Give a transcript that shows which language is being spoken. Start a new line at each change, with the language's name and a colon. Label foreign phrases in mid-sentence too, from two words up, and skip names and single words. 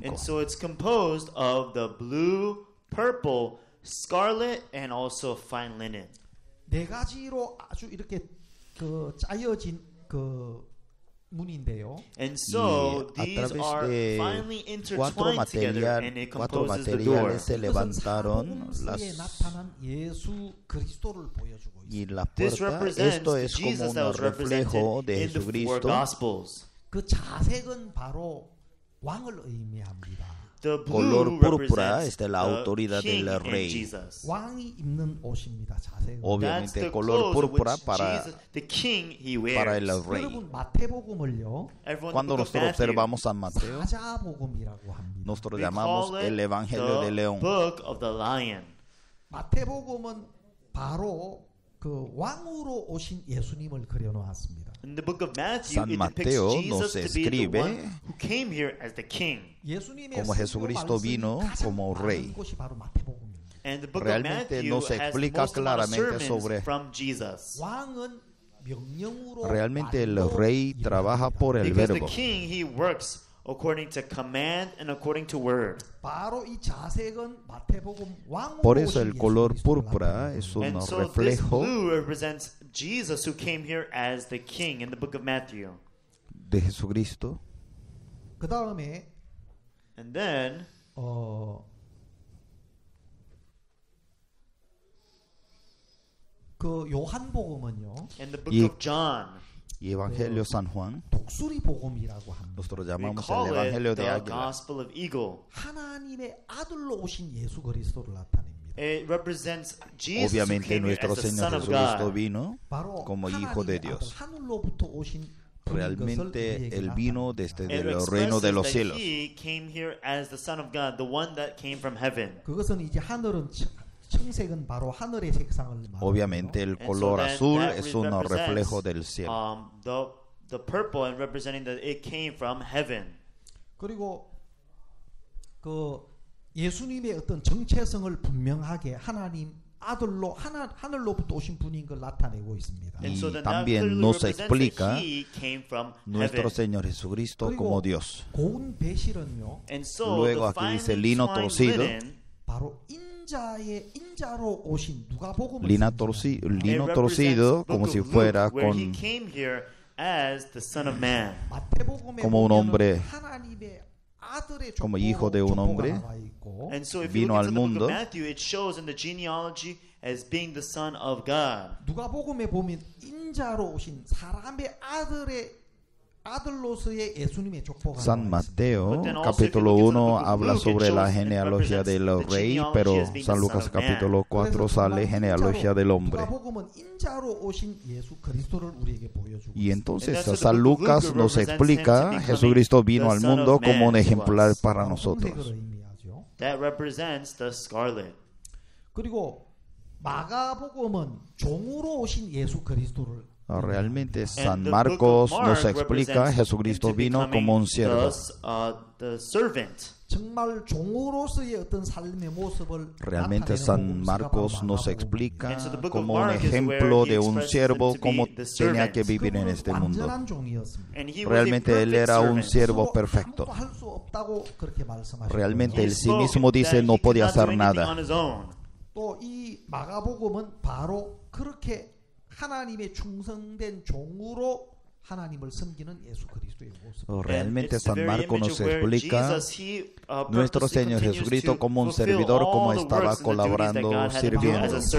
English: And so it's composed of the blue, purple, scarlet, and also fine linen.
Korean: 네 가지로 아주 이렇게 그 짜여진 그 문인데요.
English: And so
Spanish: Y a
English: these
Spanish: través
English: are
Spanish: de
English: finally
Spanish: cuatro
English: intertwined together, and it
Spanish: cuatro
English: composes the door.
Spanish: materiales se
Korean: 그것은
Spanish: levantaron
Korean: 사복음서에 나타난 예수 그리스도를 보여주고
Spanish: y
Korean: 있습니다.
Spanish: la
English: This
Spanish: puerta,
English: represents
Spanish: esto
English: the
Spanish: es como
English: Jesus that
Spanish: un
English: was represented
Spanish: reflejo de
English: in the four
Spanish: Jesucristo.
English: Gospels.
Korean: 그 자색은 바로 왕을 의미합니다.
English: The
Spanish: Color
English: blue
Spanish: púrpura
English: represents
Spanish: es de la
English: the
Spanish: autoridad
English: King
Spanish: del
English: and
Spanish: rey.
English: Jesus.
Korean: 왕이 입는 옷입니다. 자색은.
English: That's
Spanish: Obviamente
English: the
Spanish: color
English: clothes
Spanish: púrpura
English: which
Spanish: para,
English: Jesus, the King, he
Spanish: para el
English: wears.
Spanish: rey.
Korean: 여러분 마태복음을요
English: Everyone,
Spanish: Cuando
English: the book of
Spanish: nosotros
English: Matthew,
Spanish: observamos San Mateo,
Korean: 사자복음이라고 합니다.
Spanish: nosotros
English: we
Spanish: llamamos
English: call it
Spanish: el Evangelio de
English: the
Spanish: León.
English: book of the lion.
Korean: 마태복음은 바로 그 왕으로 오신 예수님을 그려놓았습니다.
English: In the book of Matthew,
Spanish: San
English: it depicts
Spanish: Mateo
English: Jesus
Spanish: nos
English: to be the
Spanish: escribe
English: one who came here as the king.
Korean: 예수님의
Spanish: como Jesucristo vino como rey.
Korean: 곳이 바로 마태복음입니다.
English: And the book
Spanish: Realmente
English: of Matthew
Spanish: no se
English: has
Spanish: explica
English: most amount of
Spanish: claramente
English: sermons
Spanish: sobre-
English: from Jesus.
Korean: 왕은 명령으로
Spanish: Realmente el
Korean: 말로
Spanish: rey
Korean: 일합니다.
Spanish: trabaja por el
English: Because the
Spanish: verbo.
English: king, he works according to command and according to word.
Korean: 바로 이 자색은 마태복음 왕으로
Spanish: Por eso
Korean: 오신
Spanish: el color
Korean: 예수
Spanish: púrpura
Korean: 그리스도를
Spanish: es un
English: And so this
Spanish: reflejo
English: blue represents Jesus who came here as the king in the book of Matthew.
Spanish: de Jesucristo.
Korean: 그 다음에
English: And then
Korean: 그 요한복음은요
English: in the book
Spanish: Y-
English: of John,
Spanish: Y Evangelio San Juan,
Korean: 독수리 복음이라고 합니다.
Spanish: nosotros
English: we
Spanish: llamamos
English: call
Spanish: el
English: it
Spanish: Evangelio de
English: the
Spanish: Águila.
English: Gospel of Eagle.
Korean: 하나님의 아들로 오신 예수 그리스도를 나타냅니다.
English: It represents Jesus who
Spanish: Obviamente
English: came here
Spanish: nuestro
English: as the
Spanish: Señor
English: Son of
Spanish: Jesucristo
English: God.
Spanish: vino
Korean: 바로
Spanish: como hijo de
Korean: 하나님의
Spanish: Dios.
Korean: 아들 하늘로부터 오신 분인 것을
Spanish: Realmente
Korean: 우리에게
Spanish: Él vino
Korean: 나타냅니다.
Spanish: desde
English: It
Spanish: el reino de
English: expresses
Spanish: los
English: that
Spanish: cielos.
English: he came here as the Son of God, the one that came from heaven.
Korean: 그것은 이제 하늘은 청색은 바로 하늘의 색상을 말하고요.
Spanish: Obviamente el
English: And so
Spanish: color
English: that
Spanish: azul
English: that
Spanish: es un
English: represents,
Spanish: reflejo del cielo.
English: the purple and representing that it came from heaven.
Korean: 그리고 그 예수님의 어떤 정체성을 분명하게 하나님 아들로 하늘로부터 오신 분인 걸 나타내고 있습니다.
English: And
Spanish: Y
English: so then that
Spanish: también
English: clearly
Spanish: nos
English: represents
Spanish: explica
English: that he came from
Spanish: Nuestro
English: heaven.
Spanish: Señor Jesucristo
Korean: 그리고
Spanish: como Dios.
Korean: 고운 배실은요
English: And so
Spanish: Luego
English: the
Spanish: aquí dice
English: finely
Spanish: lino
English: twined
Spanish: torcido.
English: linen,
Korean: 바로 인자로 오신 누가복음을
Spanish: Lino
Korean: 상징합니다.
English: it
Spanish: torcido
English: represents
Spanish: como
English: book
Spanish: si
English: of
Spanish: fuera
English: Luke, where he
Spanish: con
English: came here as the Son of Man.
Korean: 마태복음에
Spanish: como un
Korean: 보면은
Spanish: hombre,
Korean: 하나님의 아들의
Spanish: como hijo de un
Korean: 족보가
Spanish: hombre,
Korean: 나와 있고
English: And so if you
Spanish: vino
English: look
Spanish: al
English: into the book
Spanish: mundo.
English: of Matthew, it shows in the genealogy as being the Son of God.
Korean: 누가복음에 보면 인자로 오신 사람의 아들의
Spanish: San Mateo capítulo 1 habla sobre la genealogía del rey, pero San Lucas capítulo 4 sale genealogía del hombre. Y entonces San Lucas nos explica Jesucristo vino al mundo como un ejemplar para nosotros.
English: That represents the scarlet.
Korean: 그리고 마가복음은 종으로 오신 예수 그리스도를
Spanish: Realmente San Marcos nos explica Jesucristo vino como un siervo.
Korean: 정말 종으로서의 어떤 삶의 모습을
Spanish: Realmente San Marcos nos explica como un ejemplo de un siervo cómo tenía que vivir en este mundo. Realmente él era un siervo perfecto. Realmente él sí mismo dice no podía hacer nada.
Korean: 또 이 마가복음은 바로 그렇게 하나님의 충성된 종으로 하나님을 섬기는 예수 그리스도의 모습.
Spanish: Realmente San Marcos nos explica nuestro Señor Jesucristo como un servidor, como estaba colaborando, sirviendo.